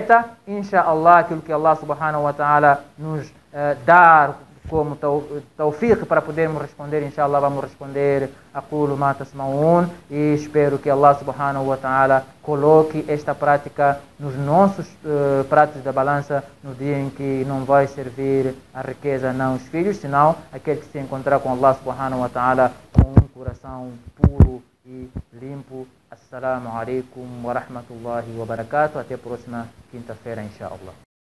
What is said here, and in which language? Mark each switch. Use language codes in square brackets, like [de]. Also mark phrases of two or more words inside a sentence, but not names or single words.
[pt] Inshallah, aquilo que [ar] الله سبحانه وتعالى [pt] nos dar como tawfiq para podermos responder, inshallah vamos responder aquilo [ar] ما تسمعون, [pt] e espero que [ar] الله سبحانه وتعالى [pt] coloque esta prática nos nossos pratos da balança no dia em que não vai servir a riqueza não os filhos, senão aquele que se encontrar com [ar] الله سبحانه وتعالى [pt] com um coração puro e limpo. [ar] السلام عليكم ورحمة الله وبركاته. [pt] Até a próxima quinta-feira, inshallah.